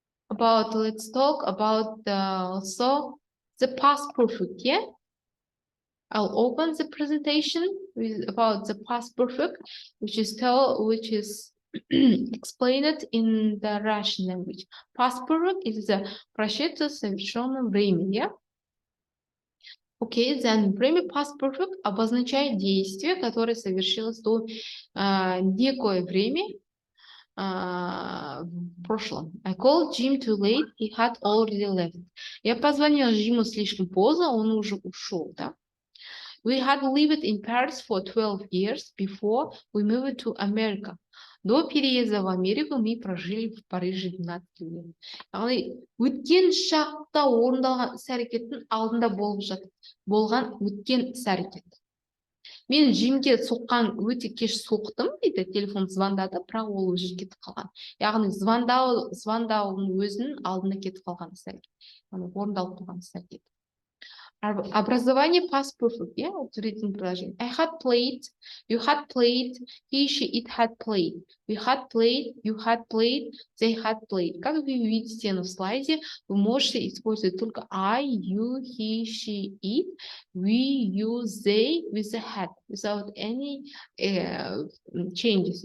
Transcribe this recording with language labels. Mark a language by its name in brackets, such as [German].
[English] Let's talk about the past perfect, yeah? I'll open the presentation about the past perfect, which is explained in the Russian language. Past perfect is the [Russian] прошедшее совершенное время, [English] yeah? Okay, then [Russian] время past perfect обозначает действие, которое совершилось до некое время в прошлом. [English] I called Jim too late, he had already left. [Russian] Я позвонила Джиму слишком поздно, он уже ушел, да? [English] We had lived in Paris for 12 years before we moved to America. [Russian] До переезда в Америку мы прожили в Париже 12 лет. [Kazakh] Яғни өткен шақта орындалған іс-әрекеттің алдында болған өткен іс-әрекет. Мен Джимге өте кеш соқтым дейді, телефон звондады, бірақ ол уже кетіп қалған. Яғни звондауының өзінің алдында кетіп қалған іс-әрекет. Яғни орындалып қалған іс-әрекет. [Russian] Образование [English] past perfect, yeah, [Russian] утвердительное предложение. [English] I had played, you had played, he, she, it had played. We had played, you had played, they had played. [Russian] Как вы видите на слайде, вы можете использовать [English] только I, you, he, she, it, we, you, they with the had, without any changes.